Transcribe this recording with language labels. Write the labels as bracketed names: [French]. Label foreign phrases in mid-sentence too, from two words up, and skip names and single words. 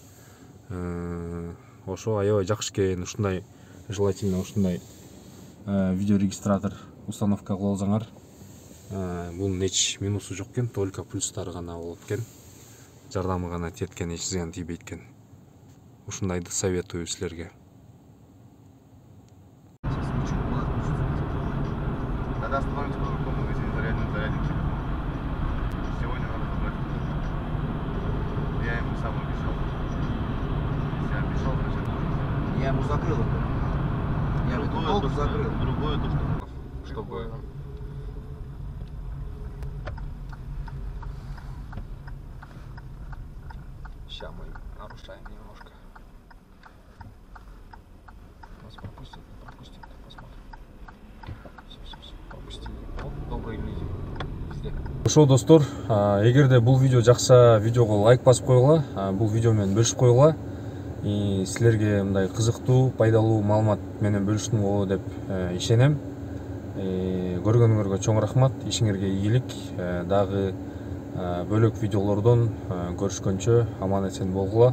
[Kyrgyz] Ошо аябай жакшы экен, ушундай желательно ушундай видеорегистратор установка кылып алсаңар, бунун эч минусу жок экен, только плюстары гана болот экен. Жардамы гана тиет экен, эч зыян тийбейт экен. Ушундайды советую силерге. [Russian] Надо остановить в каком магазине зарядник. Сегодня надо забрать. Я ему сам обещал. Если обещал, значит должен. Я ему закрыл это. Я ему толку закрыл. Другое то, что... Чтобы... Сейчас мы нарушаем немножко. Нас пропустят, посмотрим. Все, пропустили. Добрый люди. Везде. [Kyrgyz] Ошо достор, эгерде бул видео жакса, видеого лайк басып койгула, бул видео менен бөлүшүп койгула. Силерге мындай кызыктуу, пайдалуу маалымат менен бөлүштүм го деп ишенем. Көргөнүңөргө чоң рахмат, ишиңерге ийгилик. Дагы бөлөк видеолордон көрүшкөнчө аман эсен болгула.